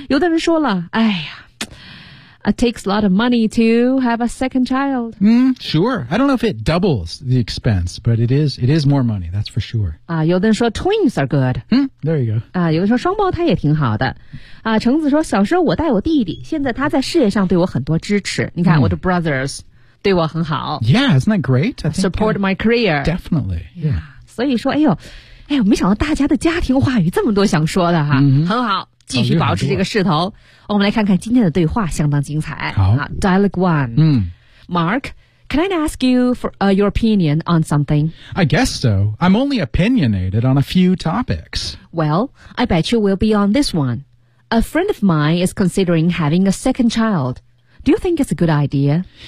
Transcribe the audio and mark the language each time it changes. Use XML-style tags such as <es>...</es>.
<zh>有的人说了，哎呀，</zh> <en>it takes a lot of money to have a second child. Sure. I don't know if it doubles the expense, but it is more money, that's for sure.</en> <zh>啊，有的人说</zh> <en>twins are good. There you go.</en> <zh>啊，有的人说双胞胎也挺好的。啊，橙子说小时候我带我弟弟，现在他在事业上对我很多支持。你看、我的 brothers. 对我很好。</zh> <en>Yeah, isn't that great? I think support my career. Definitely. Yeah.</en> <zh>所以说，哎呦，没想到大家的家庭话语这么多想说的哈。 Mm-hmm. 很好，继续保持这个势头。我们来看看今天的对话，相当精彩。好。</zh> <en>Dialogue one. Mark, can I ask you for、your opinion on something? I guess so. I'm only opinionated on a few topics. Well, I bet you will be on this one. A friend of mine is considering having a second child. Do you think it's a good idea?</en>